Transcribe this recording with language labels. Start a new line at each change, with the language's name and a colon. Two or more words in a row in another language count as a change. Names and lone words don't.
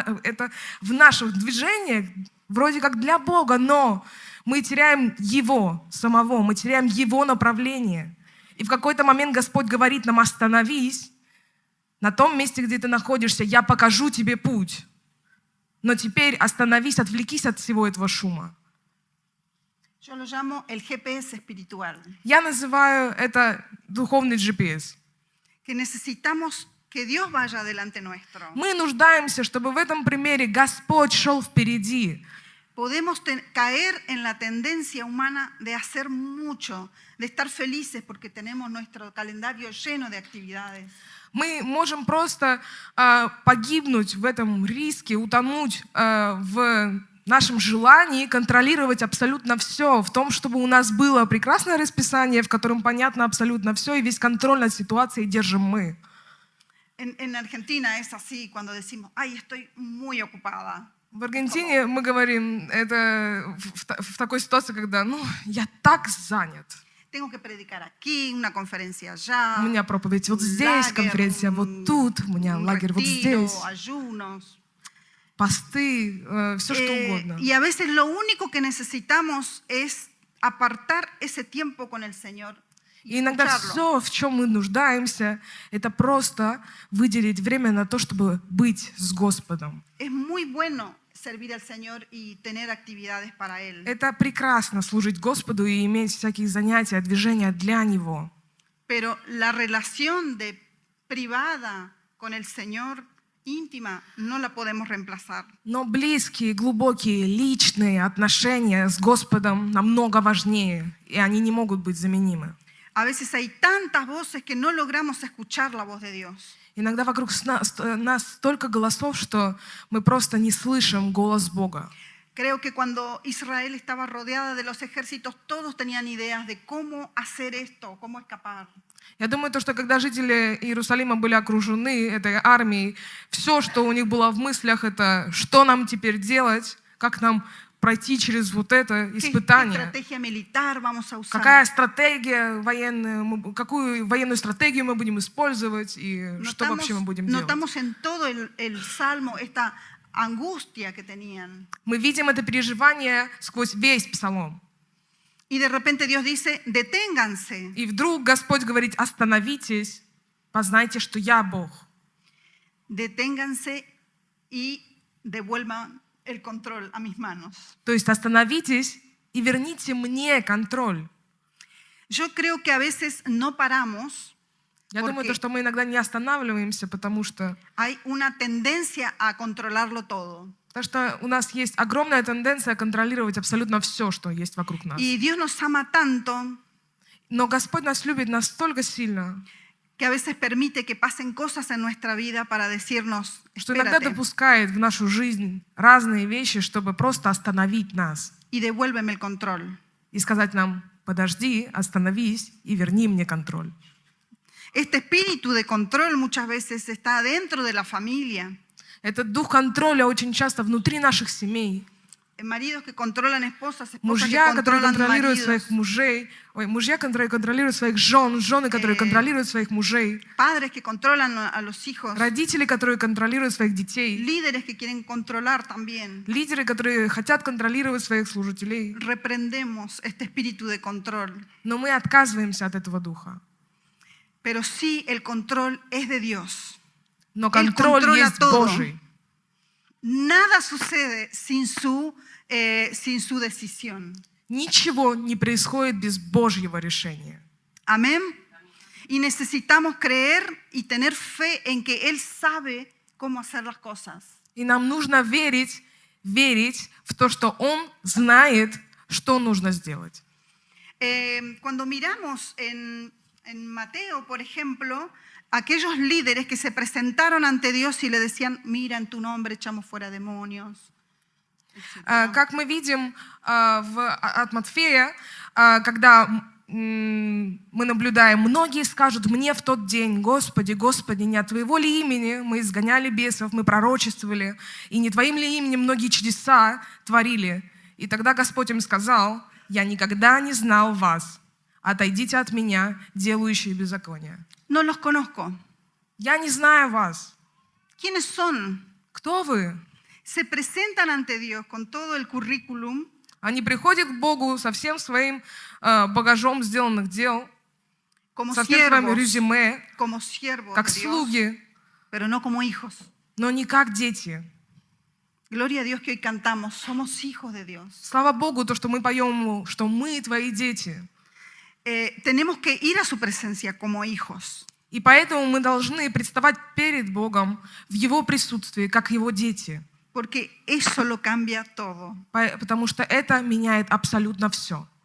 Russian: Это в наших движениях вроде как для Бога, но мы теряем Его самого, мы теряем Его направление. И в какой-то момент Господь говорит нам: остановись на том месте, где ты находишься, я покажу тебе путь. Но теперь остановись, отвлекись от всего этого шума.
Spanish: Yo lo llamo el GPS espiritual,
Russian: Я называю это духовный GPS.
Spanish: que necesitamos que Dios vaya delante nuestro.
Russian: Мы нуждаемся, чтобы в этом примере Господь шел впереди.
Spanish: Podemos caer en la tendencia humana de hacer mucho, de estar felices porque tenemos nuestro calendario lleno de actividades.
Russian: Мы можем просто погибнуть в этом риске, утонуть в нашем желании контролировать абсолютно все, в том, чтобы у нас было прекрасное расписание, в котором понятно абсолютно все, и весь контроль над ситуацией держим мы.
Spanish: En Argentina es así cuando decimos: ay, estoy muy ocupada.
Russian: В Аргентине мы говорим это в такой ситуации, когда я так занят.
Spanish: Tengo que predicar aquí, una conferencia allá.
Russian: У меня проповедь вот здесь, конференция вот тут, у меня лагерь вот здесь,
Spanish: ayunos.
Russian: посты, все что угодно.
Spanish: Y a veces lo único que necesitamos es apartar ese tiempo con el Señor.
Russian: И иногда все, в чем мы нуждаемся, это просто выделить время на то, чтобы быть с Господом.
Spanish: Es muy bueno servir al Señor y tener actividades para Él.
Russian: Это прекрасно служить Господу и иметь всякие занятия, движения для Него.
Spanish: Pero la relación privada con el Señor, íntima, no la podemos reemplazar.
Russian: Но близкие, глубокие, личные отношения с Господом намного важнее, и они не могут быть заменимы.
Spanish: A veces hay tantas voces que no logramos escuchar la voz de Dios.
Russian: Иногда вокруг нас столько голосов, что мы просто не слышим голос Бога.
Spanish: Creo que cuando Israel estaba rodeada de los ejércitos, todos tenían ideas de cómo hacer esto, cómo escapar.
Russian: Я думаю, что когда жители Иерусалима были окружены этой армией, все, что у них было в мыслях, это что нам теперь делать, как нам пройти через вот это испытание. Какая стратегия военная, какую военную стратегию мы будем использовать и что вообще мы будем делать. Мы видим это переживание сквозь весь Псалом.
Spanish: Y de repente Dios dice: deténganse.
Russian: И вдруг Господь говорит: остановитесь, познайте, что я Бог.
Spanish: Deténganse y devuelvan el control a mis manos.
Russian: То есть остановитесь и верните мне контроль.
Spanish: Yo creo que a veces no paramos.
Russian: Я думаю, что мы иногда не останавливаемся, потому что
Spanish: hay una tendencia a controlarlo todo.
Russian: Потому что у нас есть огромная тенденция контролировать абсолютно все, что есть вокруг нас.
Spanish: Y Dios nos ama tanto,
Russian: но Господь нас любит настолько сильно,
Spanish: que a veces permite que pasen cosas en nuestra vida para decirnos:
Russian: что иногда допускает в нашу жизнь разные вещи, чтобы просто остановить нас.
Spanish: Y devuélveme el control.
Russian: И сказать нам: подожди, остановись и верни мне контроль.
Spanish: Este espíritu de control muchas veces está dentro de la familia.
Russian: Этот дух контроля очень часто внутри наших семей.
Spanish: Maridos que controlan esposas, esposas
Russian: Мужья,
Spanish: que
Russian: которые
Spanish: controlan
Russian: контролируют
Spanish: maridos.
Russian: своих мужей, мужья, которые контролируют своих жен, жены, которые контролируют своих мужей,
Spanish: Padres que controlan a los hijos.
Russian: родители, которые контролируют своих детей,
Spanish: Líderes que quieren controlar también.
Russian: лидеры, которые хотят контролировать своих служителей.
Spanish: Reprendemos este espíritu de control.
Russian: Но мы отказываемся от этого духа.
Spanish: Pero sí, el control es de Dios.
Russian: Но контроль есть Божий.
Spanish: Nada sucede sin su decisión.
Russian: Ничего не происходит без Божьего решения.
Spanish: Amén. Y necesitamos creer y tener fe en que Él sabe cómo hacer las cosas.
Russian: И нам нужно верить в то, что Он знает, что нужно сделать.
Spanish: Cuando miramos en Mateo, por ejemplo, aquellos líderes que se presentaron ante Dios y le decían, mira, en tu nombre echamos fuera demonios, etc.
Russian: Как мы видим от Матфея, когда мы наблюдаем, многие скажут мне в тот день: Господи, Господи, не от Твоего ли имени мы изгоняли бесов, мы пророчествовали, и не Твоим ли именем многие чудеса творили? И тогда Господь им сказал: я никогда не знал вас, отойдите от меня, делающие беззаконие.
Spanish: No los conozco.
Russian: Я не знаю вас.
Spanish: ¿Quiénes son?
Russian: Кто вы?
Spanish: Se presentan ante Dios con todo el currículum,
Russian: Они приходят к Богу со всем своим багажом сделанных дел,
Spanish: como
Russian: со всем своим
Spanish: siervos,
Russian: резюме,
Spanish: como siervos
Russian: как
Spanish: de Dios,
Russian: слуги,
Spanish: pero no como hijos.
Russian: но не как дети.
Spanish: Gloria a Dios que hoy cantamos, somos hijos de Dios.
Russian: Слава Богу, то, что мы поем, что мы твои дети.
Spanish: Tenemos que ir a su presencia como hijos.
Russian: И поэтому мы должны представать перед Богом в Его присутствии, как Его дети.
Spanish: Porque eso lo cambia todo.
Russian: Потому что это меняет абсолютно все.